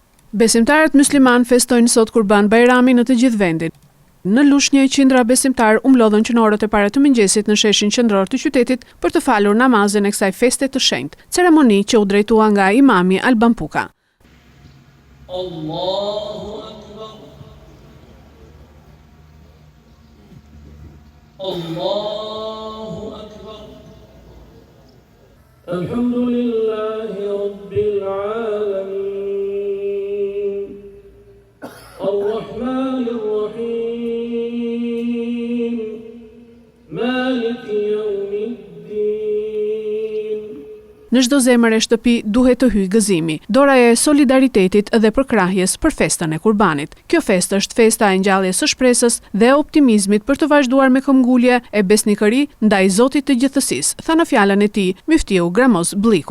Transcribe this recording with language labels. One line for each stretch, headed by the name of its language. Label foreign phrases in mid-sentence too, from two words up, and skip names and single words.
Albanian: Besimtarët musliman festojnë sot Kurban Bajramin në të gjithë vendin. Në Lushnjë, qindra besimtar u mlodhën që në orët e para të mëngjesit në sheshin qendror të qytetit për të falur namazin e kësaj feste të shenjtë, ceremoni që u drejtua nga imami Alban Puka.
Arabic: الله أكبر. الله أكبر. الحمد لله رب العالمين. الرحمن الرحيم. مالك يوم الدين.
Albanian: Në çdo zemër e shtëpi duhet të hyjë gëzimi, doraja e solidaritetit dhe përkrahjes për festën e Kurbanit. Kjo festë është festa e ngjalljes së shpresës dhe e optimizmit për të vazhduar me këmbgulje e besnikëri ndaj Zotit të gjithësisë, tha në fjalën e tij Miftiu Gramoz Bliku.